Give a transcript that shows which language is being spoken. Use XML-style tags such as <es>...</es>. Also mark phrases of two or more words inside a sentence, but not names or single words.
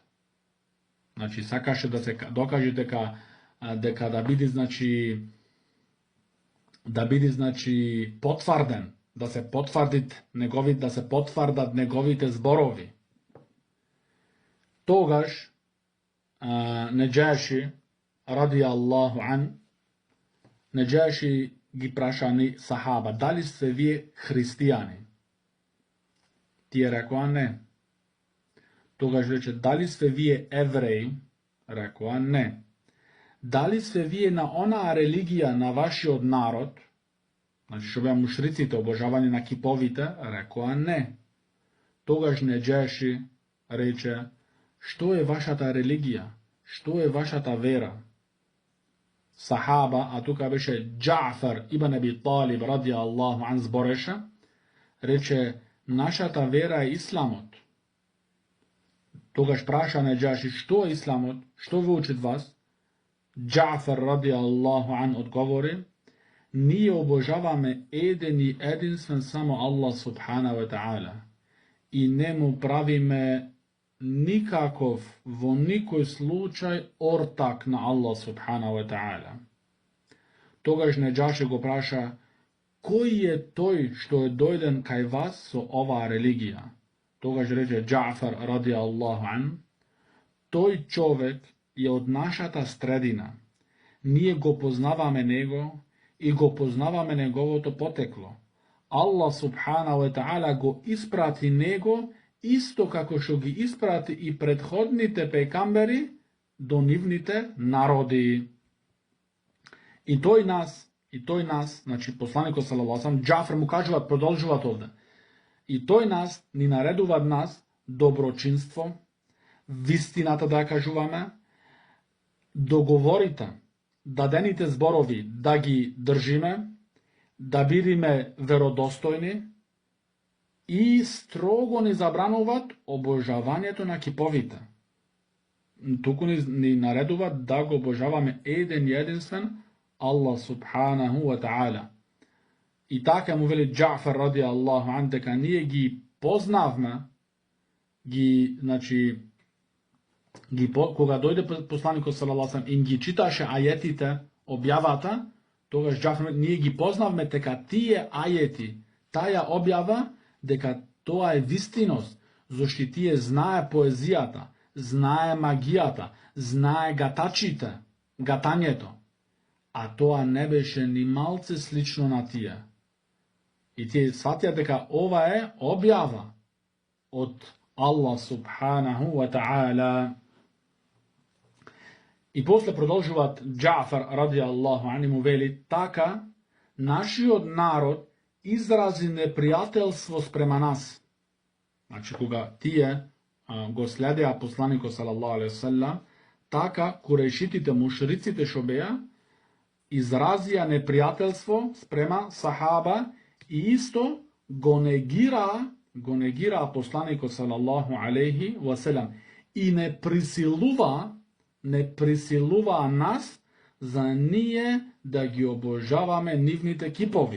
<mk>Значи, сакаше да се докаже дека да биде, значи, потврден, да се потврдат неговите зборови. Тогаш Неджаши,</mk> <ar>رضي الله عنه,</ar> <mk>Неджаши ги праша ни сахаба, дали сте вие христијани? Тие рекоа не. Тогаш рече, дали сте вие евреи? Рекоа не. da li ste вие на она религија на вашиот народ, значи што беа мушриците, обожавање на киповите, рекоа не. Тогаш Неџеши рече, што е вашата религија, што е вашата вера? Сахаба, а тука беше Џафар ибн Аби Талиб</mk> <ar>رضي الله عنه</ar> <mk>збореше, рече, нашата вера е исламот. Тогаш праша Неџеши, што е исламот, што ви учит вас? Џафар</mk> <ar>رضي الله عنه</ar> <mk>одговори, ние обожаваме еден и единствен само Аллах</mk> <ar>سبحانه وتعالى</ar> <mk>и не му правиме никаков, во никој случај, ортак на Аллах</mk> <ar>سبحانه وتعالى.</ar> <mk>Тогаш Неџаши го праша, кој е тој што е дојден кај вас со оваа религија? Тогаш рече Џафар</mk> <ar>رضي الله عنه,</ar> <mk>тој човек е од нашата средина. Ние го познаваме него и го познаваме неговото потекло. Аллах</mk> <ar>سبحانه وتعالى</ar> <mk>го испрати него исто како што ги испрати и предходните пекамбери до нивните народи. И тој нас, значи посланикот</mk> <ar>صلى الله عليه وسلم,</ar> <mk>Џафар му кажуваат, продолжуваат овде. И тој нас ни наредува нас доброчинство, вистината да ја кажуваме, договорите, дадените зборови да ги држиме, да бидеме веродостојни и строго ни забрануваат обожавањето на киповите. Туку ни наредуваат да го обожаваме еден и единствен Аллах</mk> <ar>سبحانه وتعالى.</ar> <mk>И така му вели Џафар</mk> <ar>رضي الله عنه,</ar> <mk>дека ние ги познавме, кога дојде посланикот</mk> <ar>صلى الله عليه وسلم</ar> <mk>и ги читаше ајетите, објавата, тогаш Џафар, ние ги познавме дека тие ајети, таја објава, дека тоа е вистиност, зашто тие знае поезијата, знае магијата, знае гатањето, а тоа не беше ни малце слично на тие. И тие сватија дека ова е објава од Аллах</mk> <ar>سبحانه وتعالى.</ar> <mk>И после продолжуваат Џафар</mk> <ar>رضي الله عنه</ar> <mk>и му вели, така нашиот народ изрази непријателство спрема нас. Значи, кога тие го следеа посланикот</mk> <ar>صلى الله عليه وسلم,</ar> <mk>така курешитите, мушриците што беа, изразија непријателство спрема сахаба и исто го негира посланикот</mk> <ar>صلى الله عليه وسلم</ar> <mk>и не присилува нас за ние да ги обожаваме нивните кипови.</mk>